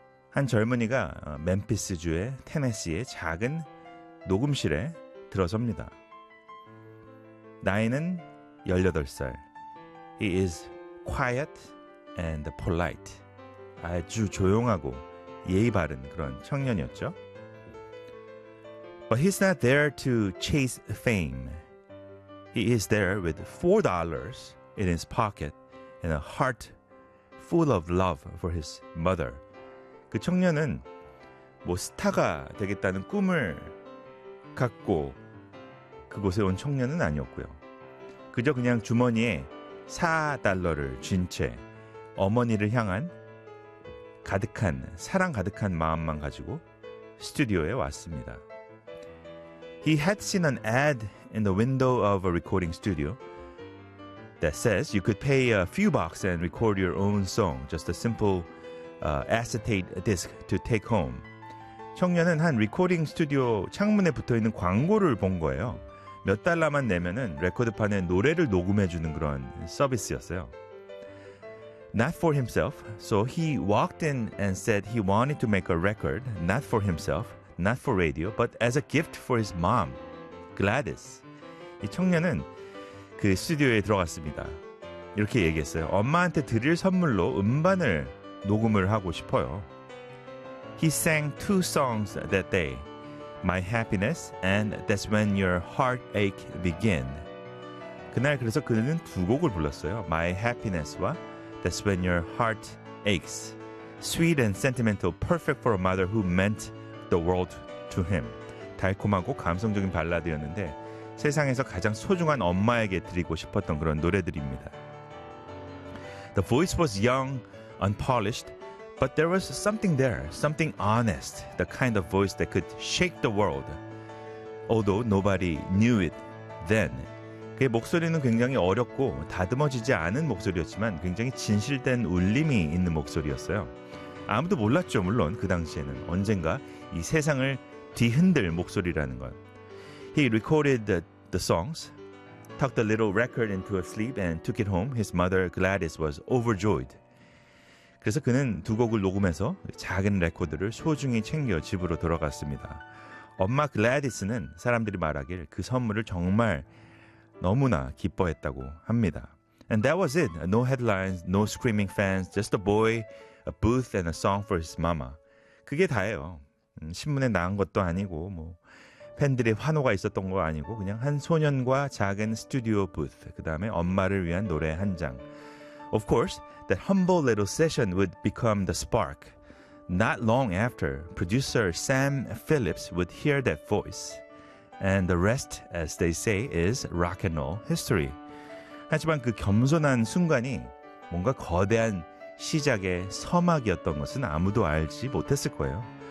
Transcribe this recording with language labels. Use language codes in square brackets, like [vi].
[ko] 한 젊은이가 멤피스주의 테네시의 작은 녹음실에 들어섭니다. 나이는 18살. [en] He is quiet and polite. [ko] 아주 조용하고 예의 바른 그런 청년이었죠. [en] But he's not there to chase fame. He is there with $4 in his pocket and a heart full of love for his mother. [ko] 그 청년은 뭐 스타가 되겠다는 꿈을 갖고 그곳에 온 청년은 아니었고요. 그저 그냥 주머니에 $4를 쥔 채 어머니를 향한 가득한 사랑 가득한 마음만 가지고 스튜디오에 왔습니다. [en] He had seen an ad in the window of a recording studio that says you could pay a few bucks and record your own song, just a simple acetate disc to take home. [ko] 청년은 한 리코딩 스튜디오 창문에 붙어있는 광고를 본 거예요. 몇 달러만 내면은 레코드판에 노래를 녹음해주는 그런 서비스였어요. [en] Not for himself, so he walked in and said he wanted to make a record, not for himself, not for radio, but as a gift for his mom, Gladys. [ko] 이 청년은 그 스튜디오에 들어갔습니다. 이렇게 얘기했어요. 엄마한테 드릴 선물로 음반을 녹음을 하고 싶어요. [en] He sang two songs that day, My Happiness and That's When Your Heartache Begin. [ko] 그날 그래서 그는 두 곡을 불렀어요. My Happiness와 That's when your heart aches. [en] Sweet and sentimental, perfect for a mother who meant the world to him. [ko] 달콤하고 감성적인 발라드였는데 세상에서 가장 소중한 엄마에게 드리고 싶었던 그런 노래들입니다. [en] The voice was young, unpolished, but there was something there, something honest, the kind of voice that could shake the world. Although nobody knew it then. [ko] 그의 목소리는 굉장히 어렵고 다듬어지지 않은 목소리였지만 굉장히 진실된 울림이 있는 목소리였어요. 아무도 몰랐죠, 물론 그 당시에는. 언젠가 이 세상을 뒤흔들 목소리라는 것. [en] He recorded the songs, tucked the little record into a sleeve and took it home. His mother Gladys was overjoyed. [ko] 그래서 그는 두 곡을 녹음해서 작은 레코드를 소중히 챙겨 집으로 돌아갔습니다. 엄마 글래디스는 사람들이 말하길 그 선물을 정말 너무나 기뻐했다고 합니다. [en] And that was it. No headlines, no screaming fans, just a boy, a booth, and a song for his mama. [ko] 그게 다예요. 신문에 나온 것도 아니고 뭐 팬들의 환호가 있었던 거 아니고 그냥 한 소년과 작은 스튜디오 부스, 그 다음에 엄마를 위한 노래 한 장. [en] Of course, that humble little session would become the spark. Not long after, producer Sam Phillips would hear that voice. And the rest, as they say, is rock and roll history. [ko] 하지만 그 겸손한 순간이 뭔가 거대한 시작의 서막이었던 것은 아무도 알지 못했을 거예요.